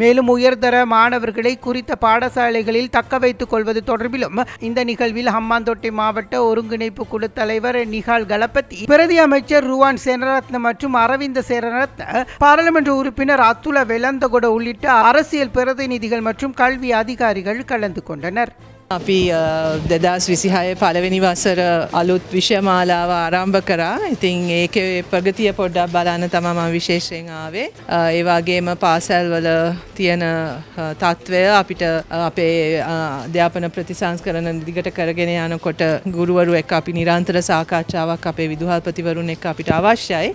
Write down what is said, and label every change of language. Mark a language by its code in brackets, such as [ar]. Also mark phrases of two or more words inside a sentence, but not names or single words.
[ta] மேலும் உயர்தர மாணவர்களை குறித்த பாடசாலைகளில் தக்க வைத்துக் கொள்வது தொடர்பிலும் இந்த நிகழ்வில் ஹம்பாந்தோட்டை மாவட்ட ஒருங்கிணைப்பு குழு தலைவர் நிகால் கலபதி, பிரதி அமைச்சர் ருவான் சேனரத்ன மற்றும் அரவிந்த சேனரத்ன, பாராளுமன்ற உறுப்பினர் அத்துல வெலந்தகொட உள்ளிட்ட அரசியல் பிரதிநிதிகள் மற்றும் கல்வி அதிகாரிகள் கலந்து கொண்டனர். [si] අපි 2026 පළවෙනි වසර අලුත් විෂයමාලාව ආරම්භ කරා. ඉතින් ඒකේ ප්‍රගතිය පොඩ්ඩක් බලන්න තමයි මම විශේෂයෙන් ආවේ. ඒ වගේම පාසල්වල තියෙන තත්ත්වය අපිට අපේ අධ්‍යාපන ප්‍රතිසංස්කරණ දිගට කරගෙන යනකොට ගුරුවරු එක්ක අපි නිරන්තර සාකච්ඡාවක් අපේ විදුහල්පතිවරුන් එක්ක අපිට අවශ්‍යයි.